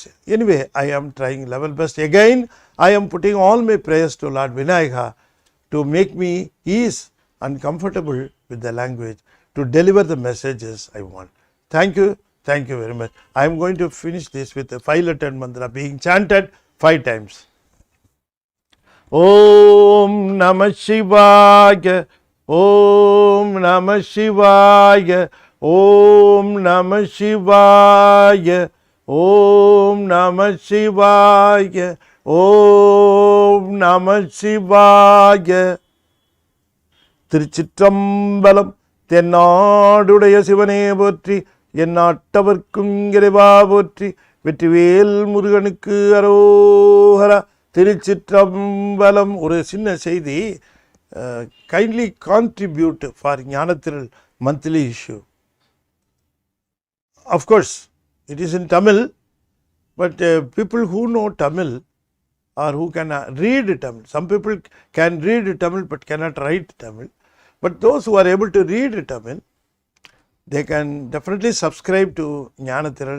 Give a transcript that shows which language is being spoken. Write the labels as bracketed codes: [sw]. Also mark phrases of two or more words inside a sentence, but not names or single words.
[en] Anyway, I am trying level best. Again, I am putting all my prayers to Lord Vinayagar to make me ease and comfortable with the language to deliver the messages I want. Thank you very much. I am going to finish this with a 5-lettered mantra being chanted 5 times. [sa] ओम् नमः शिवाय, ओम् नमः शिवाय, ओम् नमः शिवाय, ओम् नमः शिवाय, ओम् नमः शिवाय. [ta] திருச்சிற்றம்பலம். தென்னாடுடைய சிவனே போற்றி, எந்நாட்டவர்க்கும் இறைவா போற்றி, வெற்றிவேல் முருகனுக்கு அரோகரா. திருச்சிற்றம்பலம். ஒரு சின்ன செய்தி, [en] kindly contribute for ஞானத்திரள் monthly issue. Of course, it is in Tamil, but people who know Tamil or who can read Tamil, some people can read Tamil but cannot write Tamil, but those who are able to read Tamil, they can definitely subscribe to ஞானத்திரள்.